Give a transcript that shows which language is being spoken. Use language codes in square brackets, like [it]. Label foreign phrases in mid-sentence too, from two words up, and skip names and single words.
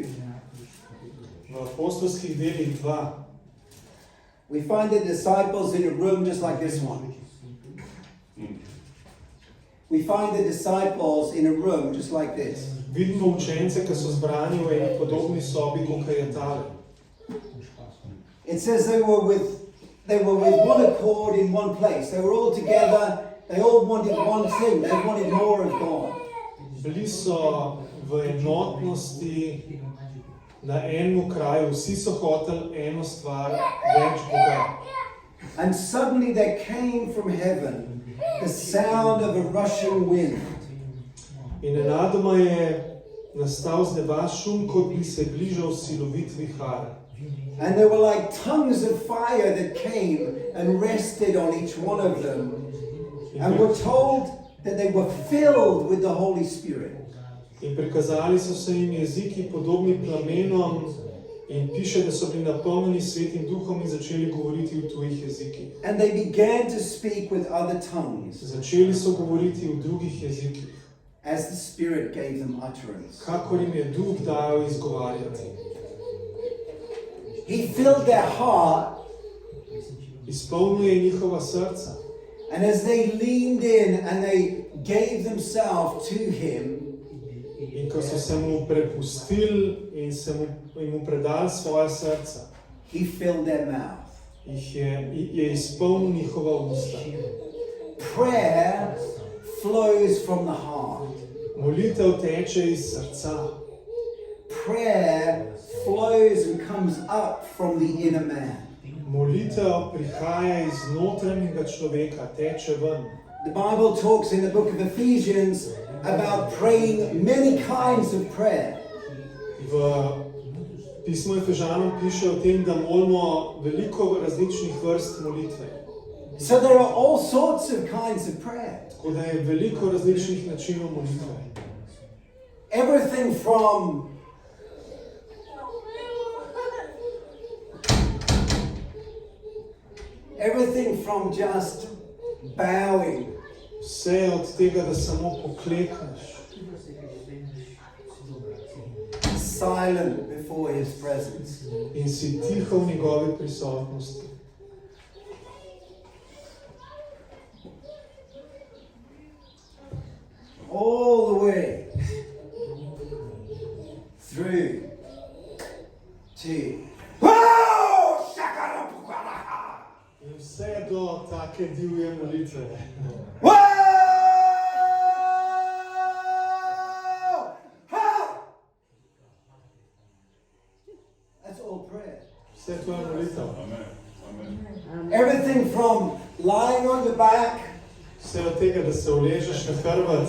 [sl] V apostolskih delih 2 [en] we find the disciples in a room just like this one. We find the disciples in a room just like this. [sl] vidimo učence, ki so zbrani v eni podobni sobi, kot je tale. [en] It says they were with one accord in one place. They were all together. They all wanted one thing. They wanted more of God. [sl] Bili so v enotnosti na enem kraju, vsi so hoteli eno stvar, več Boga. [en] And suddenly there came from heaven the sound of a rushing wind. [sl] In nenadoma je nastal z neba šum, kot bi se bližal silovit vihar. [en] And there were like tongues of fire that came and rested on each one of them. And we're told that they were filled with the Holy Spirit. [sl] In prikazali so se jim jeziki podobni plamenom in piše, da so bili napolnjeni Svetim Duhom in začeli govoriti v tujih jezikih. [en] And they began to speak with other tongues [sl] Začeli so govoriti v drugih jezikih, [en] as the Spirit gave them utterance. [sl] kakor jim je Duh dajal izgovarjati. [en] He filled their heart, [sl] Izpolnil je njihova srca. [en] and as they leaned in and they gave themselves to Him, [sl] In ko so se mu prepustili in mu predali svoje srca, [en] He filled their mouth. [sl] je izpolnil njihova usta. [en] Prayer flows from the heart. [sl] Molitev teče iz srca. [en] Prayer flows and comes up from the inner man. [sl] Molitev prihaja iz notranjega človeka, teče ven. [en] The Bible talks in the book of Ephesians about praying many kinds of prayer. [sl] V pismu Efežanom piše o tem, da molimo veliko različnih vrst molitve. [en] So there are all sorts of kinds of prayer. [sl] Tako da je veliko različnih načinov molitve. [en] Everything from just bowing, [sl] Vse od tega, da samo poklekneš, [en] silent before His presence. [sl] in si tiho v njegovi prisotnosti. [en] All the way through to [sl] In vse do take divje molitve. [en] Whoa! That's all prayer. [sl] Vse to je molitev. [en] Everything from lying on the back, [sl] Vse od tega, da se uležeš na hrbet,